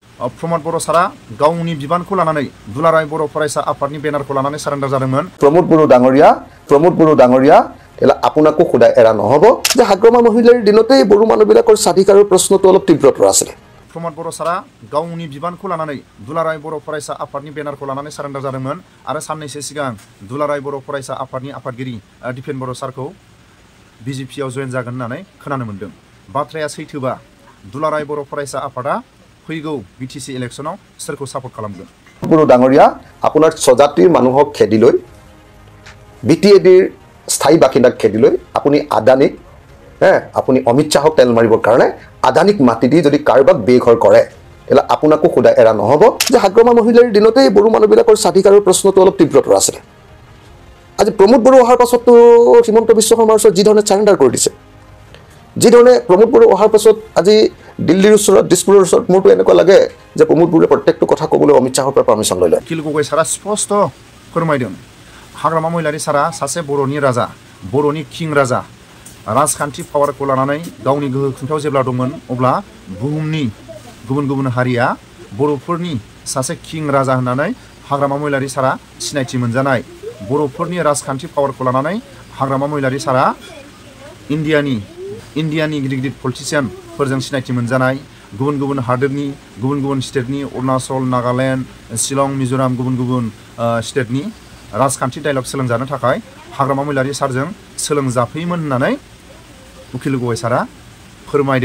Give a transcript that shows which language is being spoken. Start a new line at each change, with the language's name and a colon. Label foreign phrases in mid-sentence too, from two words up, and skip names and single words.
Bodo: प्रमोद बर' सारा गावनि बिबानखौ लानानै दुलाराय बर' फरायसा आफादनि बेनारखौ लानानै सारेन्डार जादोंमोन।
Assamese: प्रमोद बर' डाঙৰীয়া এলা আপোনাকো খুদাই এৰা নহব যে হাগ্ৰামা মহিলাৰ দিনতেই বড়ো মানুহবিলাকৰ স্বাধিকাৰৰ প্ৰশ্নটো অলপ তীব্ৰতৰ আছিল।
Bodo: प्रमोद बर' सारा गावनि बिबानखौ लानानै दुलाराय बर' फरायसा आफादनि बेनारखौ लानानै सारेन्डार जादोंमोन आरो साननैसो सिगां दुलाराय बर' फरायसा आफादनि आफादगिरि दिपेन बर' सारखौ बिजेपिआव जयेन जागोन होननानै खोनानो मोन्दों। बाथ्राया सैथोबा दुलाराय बर' फरायसा आफादा फैगौ बिटिसि इलेक्शनाव सोरखौ सापर्ट खालामगोन?
Assamese: बर' डाঙৰীয়া আপোনাৰ স্বজাতিৰ মানুহক খেদি লৈ বিটিএডিৰ স্থায়ী বাসিন্দাক খেদি লৈ আপুনি আদানীক আপুনি অমিত শাহক তেল মাৰিবৰ কাৰণে আদানীক মাতি দি যদি কাৰোবাক বেঘৰ কৰে এলা আপোনাকো খুদাই এৰা নহব যে হাগ্ৰামা মহিলাৰ দিনতেই বড়ো মানুহবিলাকৰ স্বাধিকাৰৰ প্ৰশ্নটো অলপ তীব্ৰতৰ আছিল। আজি প্ৰমোদ বড়ো অহাৰ পাছততো হিমন্ত বিশ্ব শৰ্মাৰ ওচৰত যিধৰণে চাৰেণ্ডাৰ কৰি দিছে, যিধৰণে প্ৰমোদ বড়ো অহাৰ পাছত আজি দিল্লীৰ ওচৰত দিছপুৰৰ ওচৰত মোৰতো এনেকুৱা লাগে যে প্ৰমোদ বড়োৱে প্ৰত্যেকটো কথা ক'বলৈ অমিত শাহৰ পৰা পাৰ্মিশ্যন লৈ লয়।
Bodo: আখিল গগৈ সাৰা স্পষ্ট फोरमायदों हाग्रामा महिलारि सारा सासे बर'नि राजा, बर'नि किं राजा, राजखान्थि पावारखौ लानानै गावनि गोहो खुंथायाव जेब्ला दंमोन अब्ला बुहुमनि गुबुन गुबुन हारिया बर'फोरनि सासे किं राजा होननानै हाग्रामा महिलारि सारा सिनायथि मोनजानाय, बर'फोरनि राजखान्थि पावारखौ लानानै हाग्रामा महिलारि सारा इन्डियानि गिदिर गिदिर पलिटिशियानफोरजों सिनायथि मोनजानाय, गुबुन गुबुन हादोरनि गुबुन गुबुन स्टेटनि अरुणाचल, नागालेण्ड, शिलं, मिजोराम गुबुन गुबुन स्टेटनि राजखान्थि डायलग सोलोंजानो थाखाय हाग्रामा महिलारि सारजों सोलोंजाफैयोमोन होननानै अखिल गगৈ सारा फोरमायदों।